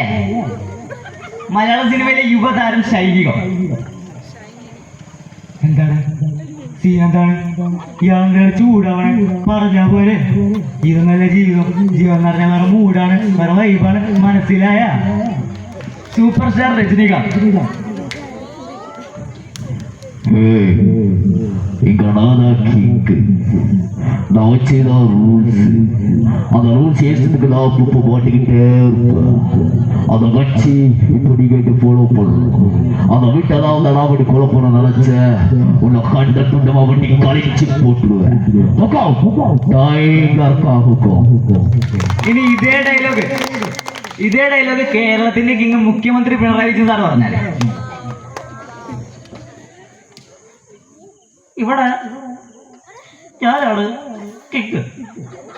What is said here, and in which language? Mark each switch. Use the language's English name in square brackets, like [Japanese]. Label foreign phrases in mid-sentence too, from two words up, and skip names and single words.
[Malayalam] മലയാള സിനിമയിലെ യുവതാരം ശൈലികം എന്താണ്? എന്താണ് ഇയാളുടെ ചൂടാവണേ? പറഞ്ഞാ പോലെ ഇതൊന്നല്ല ജീവിതം. ജീവൻ എന്ന് പറഞ്ഞാൽ വേറെ മൂടാണ്, വേറെ വൈബാണ്. മനസ്സിലായ? സൂപ്പർ സ്റ്റാർ രജനികാന്ത്. [Tamil] நான் வச்சேதான் ரூல்ஸ். அந்த ரூல்ஸ் ஏற்றதுக்கு நான் அப்பப்போ மாட்டிக்கிட்டே இருப்பேன். அதை வச்சு இப்போ நீங்க ஃபாலோ பண்ணணும். அதை விட்டு அதாவது நான் அப்படி கொலை பண்ண நினைச்சேன், உன்னை கண்ட துண்டமா வண்டி கழிச்சு போட்டுடுவேன். [Malayalam] ഇനി ഇതേ ഡയലോഗ് കേരളത്തിന്റെ കിങ് മുഖ്യമന്ത്രി പിണറായി വിജയൻ സാർ പറഞ്ഞാലേ ഇവിടെ ഞാനാണ് കിക്ക്.